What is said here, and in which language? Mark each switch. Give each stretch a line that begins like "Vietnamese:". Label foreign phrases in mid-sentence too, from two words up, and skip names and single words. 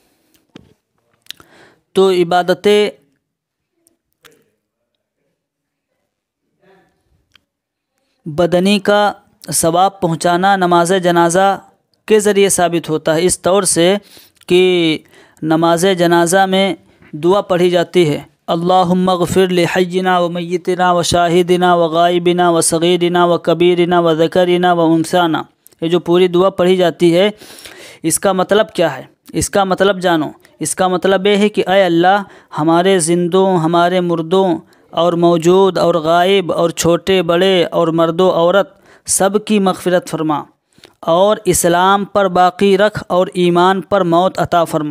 Urdu: تو عبادت بدنی کا ثواب پہنچانا نماز جنازہ کے ذریعے ثابت ہوتا ہے، اس طور سے کہ نماز جنازہ میں دعا پڑھی جاتی ہے،
Arabic: اللہم اغفر لحینا و میتنا و شاہدنا و غائبنا و صغیرنا و کبیرنا و ذکرنا و انثانا۔
Urdu: یہ جو پوری دعا پڑھی جاتی ہے، اس کا مطلب کیا ہے؟ اس کا مطلب جانو۔ اس کا مطلب یہ ہے کہ اے اللہ، ہمارے زندوں، ہمارے مردوں اور موجود اور غائب اور چھوٹے بڑے اور مرد و عورت سب کی مغفرت فرما، اور اسلام پر باقی رکھ اور ایمان پر موت عطا فرما۔